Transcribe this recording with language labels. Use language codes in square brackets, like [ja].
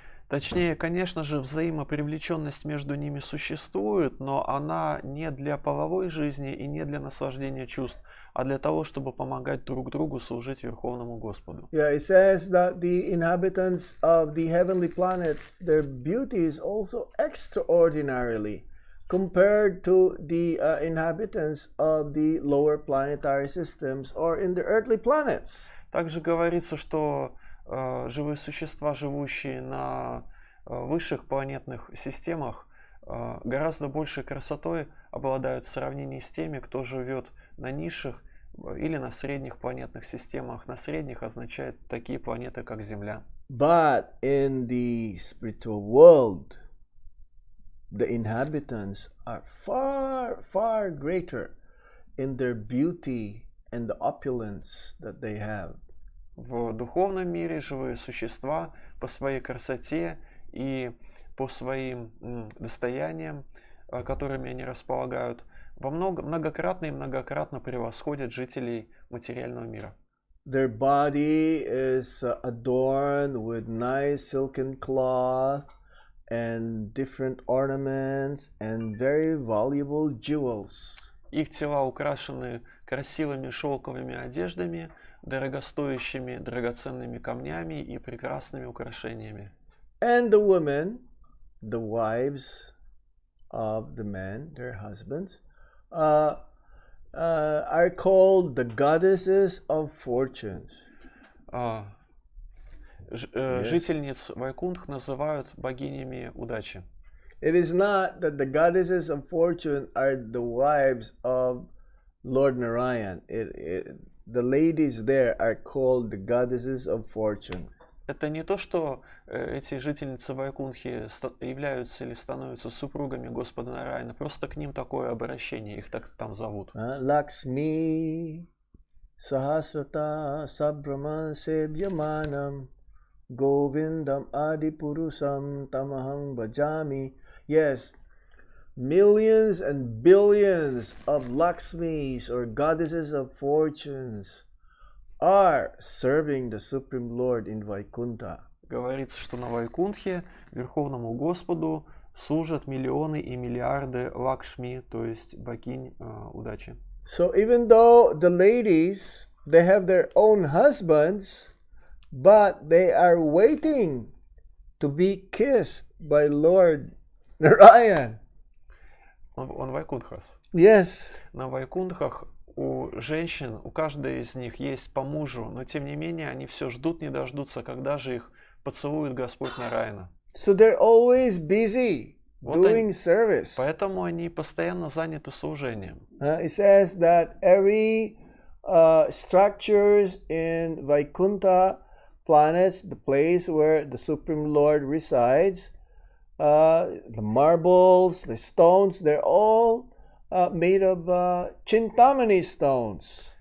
[ru] Точнее, конечно же, взаимопривлеченность между ними существует, но она не для половой жизни и не для наслаждения чувств, а для того, чтобы помогать друг другу служить Верховному Господу. [en] Yeah, it says that the inhabitants of the heavenly planets, their beauty is also extraordinarily compared to the inhabitants of the lower planetary systems or in the earthly planets. [ru] Также говорится, что живые существа, живущие на высших планетных системах, гораздо большей красотой обладают в сравнении с теми, кто живет на низших или на средних планетных системах. На средних означает такие планеты, как Земля. [en] But in the spiritual world, the inhabitants are far, far greater in their beauty and the opulence that they have. [ru] В духовном мире живые существа по своей красоте и по своим достояниям, которыми они располагают, многократно и многократно превосходят жителей материального мира. [en] Their body is adorned with nice silken cloth and different ornaments and very valuable jewels. [ru] Их тела украшены красивыми шелковыми одеждами, дорогостоящими драгоценными камнями и прекрасными украшениями. [en] And the women, the wives of the men, their husbands, are called the goddesses of fortunes. [ru] Жительниц Вайкунтх называют богинями удачи. [en] It is not that the goddesses of fortune are the wives of Lord Narayan. The ladies there are called the goddesses of fortune. [ru] Это не то, что эти жительницы Вайкунхи являются или становятся супругами Господа Нараяна, просто к ним такое обращение, их так там зовут. [sa] Lakshmi Sahasrata Sabhraman Sebyamanam Govindam Adipurusam Tamaham Bhajami. [en] Yes, millions and billions of Lakshmis or goddesses of fortunes are serving the Supreme Lord in Vaikuntha. [ru] Говорится, что на Вайкунхе Верховному Господу служат миллионы и миллиарды Лакшми, то есть богинь удачи. [en] So even though the ladies, they have their own husbands, but they are waiting to be kissed by Lord Narayan. On Вайкунхас. Yes. [ru] На Вайкунхах у женщин, у каждой из них есть по мужу, но тем не менее они все ждут, не дождутся, когда же их поцелует Господь Нараяна. [en] So they're always busy doing service. [ru] Поэтому они постоянно заняты служением. [en] It says that every structures in Vaikuntha planets, the place where the Supreme Lord resides, the marbles, the stones, they're all made of Chintamani stones.